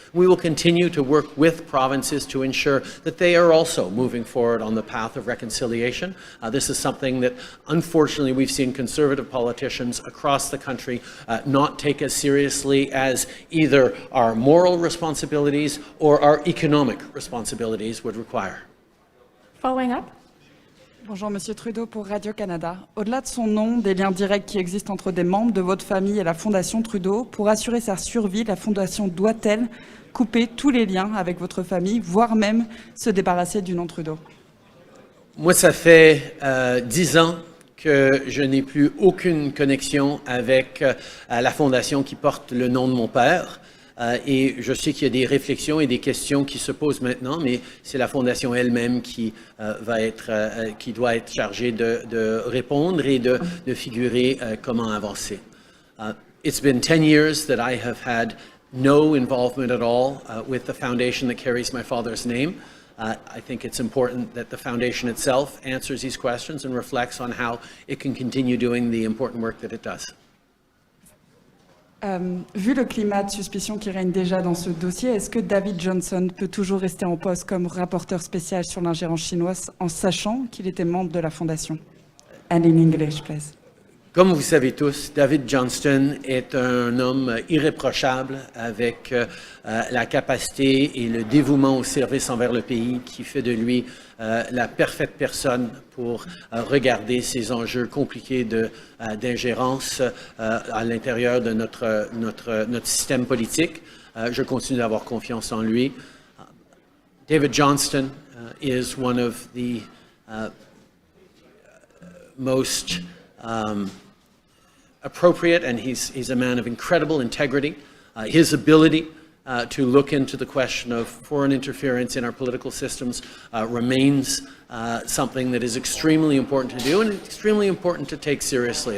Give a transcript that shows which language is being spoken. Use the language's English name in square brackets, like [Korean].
[English] We will continue to work with provinces to ensure that they are also moving forward on the path of reconciliation. This is something that, unfortunately, we've seen conservative politicians across the country not take as seriously as either our moral responsibilities or our economic responsibilities would require. Following up. [French] Bonjour Monsieur Trudeau pour Radio-Canada. Au-delà de son nom, des liens directs qui existent entre des membres de votre famille et la Fondation Trudeau, pour assurer sa survie, la Fondation doit-elle couper tous les liens avec votre famille, voire même se débarrasser du nom Trudeau? Moi, ça fait 10 ans que je n'ai plus aucune connexion avec la Fondation qui porte le nom de mon père. Et je sais qu'il y a des réflexions et des questions qui se posent maintenant, mais c'est la Fondation elle-même qui doit être chargée de répondre et de figurer comment avancer. [English] It's been 10 years that I have had no involvement at all with the foundation that carries my father's name. I think it's important that the foundation itself answers these questions and reflects on how it can continue doing the important work that it does. [French] Vu le climat de suspicion qui règne déjà dans ce dossier, est-ce que David Johnston peut toujours rester en poste comme rapporteur spécial sur l'ingérence chinoise en sachant qu'il était membre de la Fondation? [English] And in English, please. [French] Comme vous savez tous, David Johnston est un homme irréprochable avec la capacité et le dévouement au service envers le pays qui fait de lui la parfaite personne pour regarder ces enjeux compliqués d'ingérence à l'intérieur de notre système politique. Je continue d'avoir confiance en lui. [English] David Johnston is one of the most appropriate, and he's a man of incredible integrity. His ability to look into the question of foreign interference in our political systems remains something that is extremely important to do and extremely important to take seriously.